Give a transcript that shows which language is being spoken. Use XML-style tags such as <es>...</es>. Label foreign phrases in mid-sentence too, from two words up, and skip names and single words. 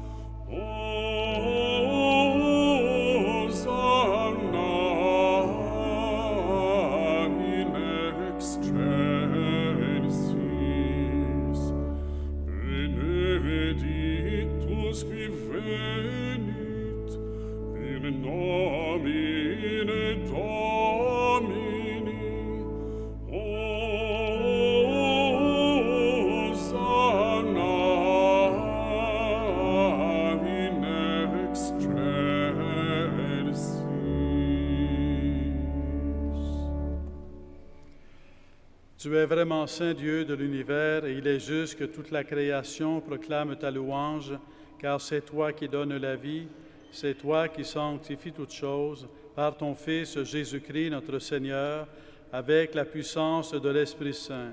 <la>Hosanna in excelsis, benedictus qui venit in nomine Domini. Hosanna in excelsis.</la> <fr>Tu es vraiment saint Dieu de l'univers et il est juste que toute la création proclame ta louange, car c'est toi qui donnes la vie, c'est toi qui sanctifies toutes choses par ton Fils Jésus-Christ notre Seigneur, avec la puissance de l'Esprit Saint.</fr>